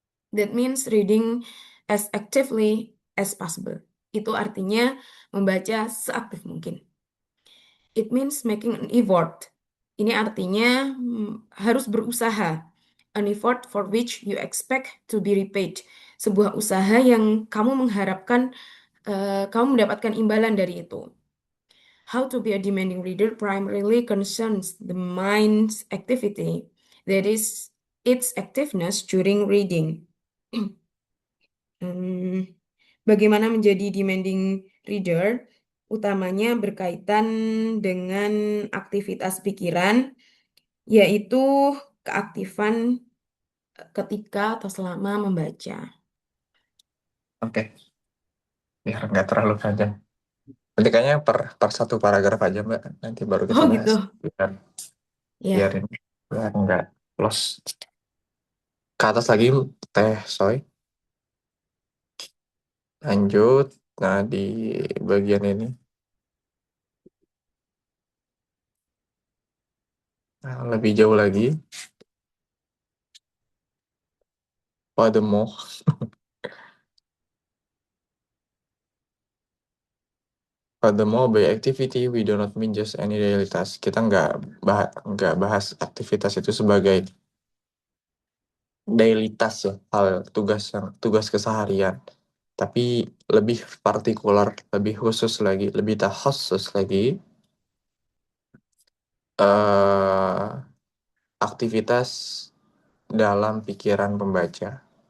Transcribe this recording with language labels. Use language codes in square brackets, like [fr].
[en] That means reading as actively as possible. [id] Itu artinya membaca seaktif mungkin. [en] It means making an effort. [id] Ini artinya harus berusaha. [en] An effort for which you expect to be repaid. [id] Sebuah usaha yang kamu mengharapkan kamu mendapatkan imbalan dari itu. [en] How to be a demanding reader primarily concerns the mind's activity, that is, its activeness during reading. [id] Hmm, Bagaimana menjadi [en] demanding reader? [id] Utamanya berkaitan dengan aktivitas pikiran, yaitu keaktifan ketika atau selama membaca. Oke, biar nggak terlalu panjang. Nanti kayaknya per satu paragraf aja Mbak, nanti baru kita Oh bahas. gitu, Biar, ya. biar ini, biar nggak los. Ke atas lagi Teh Soy, lanjut. Nah di bagian ini, nah, lebih jauh lagi. [en] Furthermore, furthermore, by activity we do not mean just any daily task. [id] Kita nggak bahas aktivitas itu sebagai [en] daily task [id] ya, hal tugas keseharian. Tapi lebih partikular, lebih khusus lagi, lebih khusus lagi, eh aktivitas dalam pikiran pembaca.